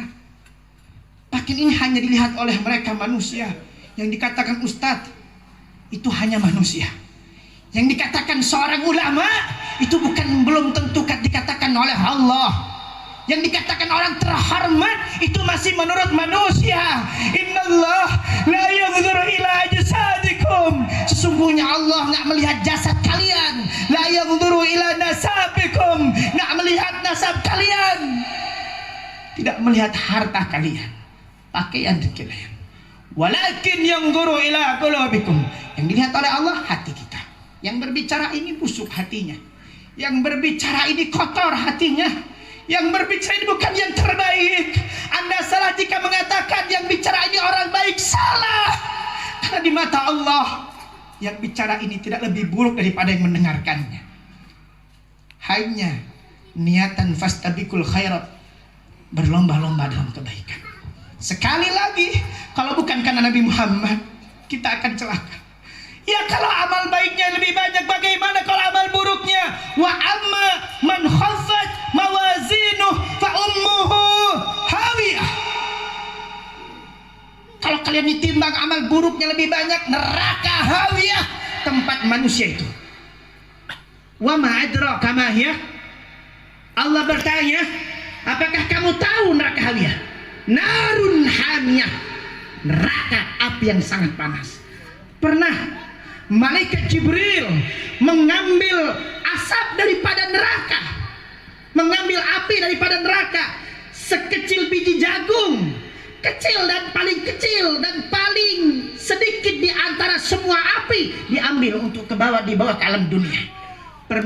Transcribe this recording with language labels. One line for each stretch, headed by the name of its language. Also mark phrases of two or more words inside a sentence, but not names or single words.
Indonesian: Pakaian ini hanya dilihat oleh mereka manusia. Yang dikatakan ustadz itu hanya manusia. Yang dikatakan seorang ulama itu belum tentu dikatakan oleh Allah. Yang dikatakan orang terhormat itu masih menurut manusia.
Arabic: إن الله لا ينظر إلى أجسادكم.
Indonesian: Sesungguhnya Allah nggak melihat jasad kalian.
Arabic: لا ينظر إلى نسبكم.
Indonesian: Nggak melihat nasab kalian. Tidak melihat harta kalian, pakaian kalian.
Arabic: ولكن ينظر إلى قلوبكم.
Indonesian: Yang dilihat oleh Allah hati kita. Yang berbicara ini busuk hatinya. Yang berbicara ini kotor hatinya. Yang berbicara ini bukan yang terbaik. Anda salah jika mengatakan yang bicara ini orang baik. Salah. Karena di mata Allah yang bicara ini tidak lebih buruk daripada yang mendengarkannya. Hanya niatan
Arabic: فاستبقوا الخيرات,
Indonesian: berlomba-lomba dalam kebaikan. Sekali lagi, kalau bukan karena Nabi Muhammad, kita akan celaka. Ya kalau amal baiknya lebih banyak, bagaimana kalau amal buruknya?
Arabic: وأما من خفت موازينه فأمه هاوية.
Indonesian: Kalau kalian ditimbang amal buruknya lebih banyak, neraka hawiyah, tempat manusia itu.
Arabic: وما أدراك ما هيه?
Indonesian: Allah bertanya, apakah kamu tahu neraka hawiyah?
Arabic: نار حامية,
Indonesian: neraka api yang sangat panas. Pernah malaikat Jibril mengambil asap daripada neraka, mengambil api daripada neraka sekecil biji jagung, kecil dan paling kecil dan paling sedikit di antara semua api, diambil untuk dibawa ke alam dunia.